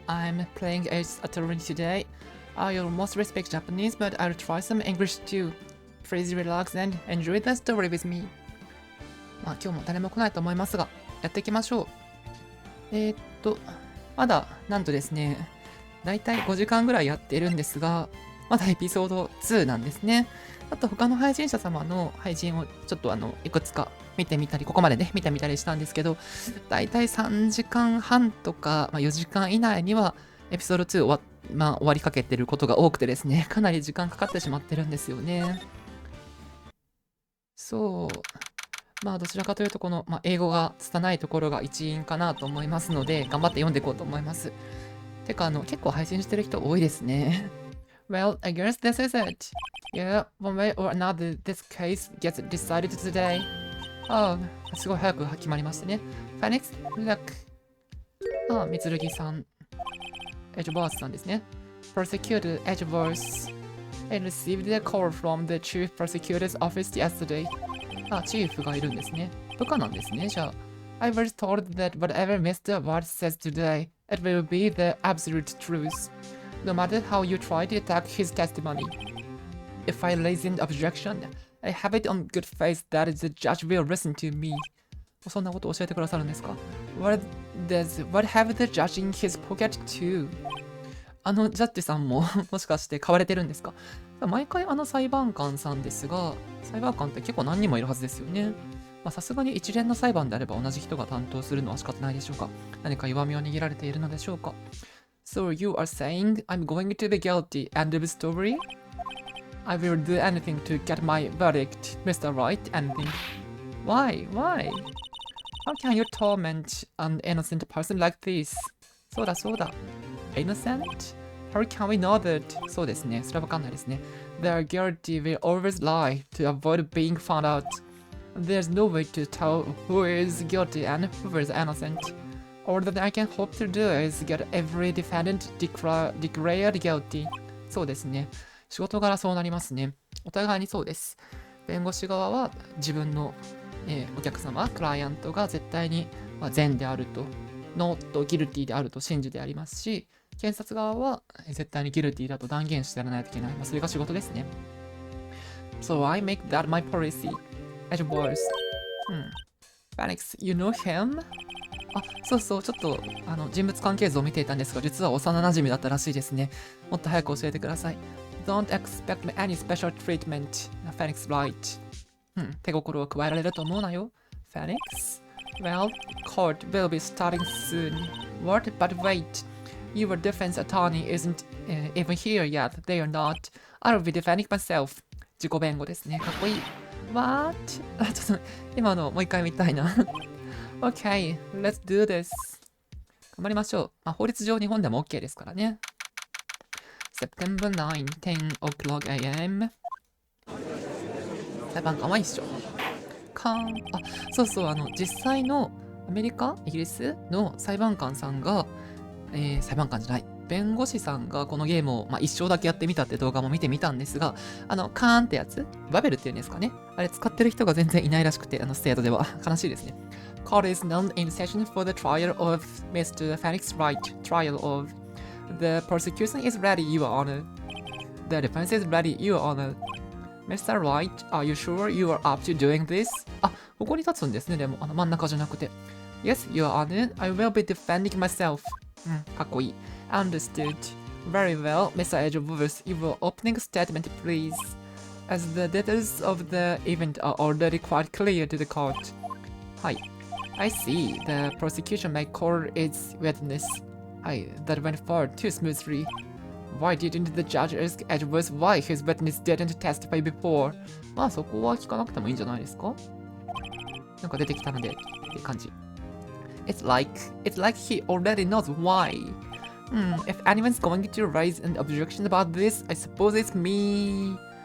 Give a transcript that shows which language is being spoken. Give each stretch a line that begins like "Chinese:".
English: I'm playing Attorney today. I almost speak Japanese, but I'll try some English too. Please relax and enjoy the story with me.
Japanese: まあ今日も誰も来ないと思いますが、やっていきましょう。まだなんとですね、だいたい5時間ぐらいやってるんですが、まだエピソード2なんですね。あと他の配信者様の配信をちょっといくつか見てみたり、ここまでね、見てみたりしたんですけど、だいたい3時間半とか、4時間以内にはエピソード2終わりかけてることが多くてですね、かなり時間かかってしまってるんですよね。そう。どちらかというと、この、英語が拙いところが一因かなと思いますので、頑張って読んでいこうと思います。てか、結構配信してる人多いですね。
English: Well, I guess this is it. Yeah, one way or another, this case gets decided today.
Japanese: Oh, すごい早く決まりましたね。
English: Phoenix, look. 三剣さん。
Japanese: エッジバースさんですね。
English: Prosecutor Edgeworth. I received a call from the Chief Prosecutor's office yesterday.
Japanese: チーフがいるんですね。部下なんですね、じゃあ。
English: I was told that whatever Mr. Wright says today, it will be the absolute truth. No matter how you try to attack his testimony. If I raise an objection, I have it on good faith that the judge will listen to me.
Japanese: そんなことを教えてくださるんですか？
English: What have the judge in his pocket too?
Japanese: ジャッジさんももしかして買われてるんですか？毎回裁判官さんですが、裁判官って結構何人もいるはずですよね。さすがに一連の裁判であれば同じ人が担当するのは仕方ないでしょうか。何か弱みを握られているのでしょうか。
English: So you are saying I'm going to be guilty, end of story? I will do anything to get my verdict, Mr. Wright, anything. Why? How can you torment an innocent person like this? そうだ。 Innocent? How can we know that?
Japanese: そうですね。それはわかんないですね。
English: The guilty will always lie to avoid being found out. There's no way to tell who is guilty and who is innocent. All that I can hope to do is get every defendant declared guilty.
Japanese: そうですね。仕事柄そうなりますね。お互いにそうです。弁護士側は自分の、お客様、クライアントが絶対に、善であると、ノートギルティであると信じてありますし、検察側は絶対にギルティだと断言してやらないといけない。
English: それが仕事ですね。 So I make that my policy. As worse. Phoenix, you know him?
Japanese: そう、ちょっと人物関係図を見ていたんですが、実は幼馴染だったらしいですね。もっと早く教えてください。
English: Don't expect any special treatment, Phoenix Wright.
Japanese: 手心を加えられると思うなよ。
English: Phoenix? Well, court will be starting soon. What? But wait. Your defense attorney isn't even here yet. They are not. I'll be defending myself.
Japanese: 自己弁護ですね。かっこいい。
English: What?
Japanese: ちょっと今のもう一回見たいな。
English: Okay, let's do this. 頑張りましょう。
Japanese: 法律上日本でも OK ですからね。
English: September 9, 10 o'clock a.m.
Japanese: 裁判官は一緒。そう、実際のアメリカ、イギリスの裁判官さんが、裁判官じゃない、弁護士さんがこのゲームを、一生だけやってみたって動画も見てみたんですが、カーンってやつ、バベルっていうんですかね。あれ使ってる人が全然いないらしくて、ステートでは悲しいですね。
English: Court is now in session for the trial of Mr. Phoenix Wright. Trial of the prosecution is ready, Your Honor. The defense is ready, Your Honor. Mr. Wright, are you sure you are up to doing this?
Japanese: ここに立つんですね。でも真ん中じゃなくて。
English: Yes, Your Honor. I will be defending myself. かっこいい。 Understood. Very well, Mr. Edgeworth. Your opening statement, please. As the details of the event are already quite clear to the court. はい。I see. The prosecution may call its witness.
Japanese: はい。
English: That went far too smoothly. Why didn't the judge ask Edgeworth why his witness didn't testify before?
Japanese: そこは聞かなくてもいいんじゃないですか？なんか出てきたのでって感じ。
English: It's like he already knows why. If anyone's going to raise an objection about this, I suppose it's me.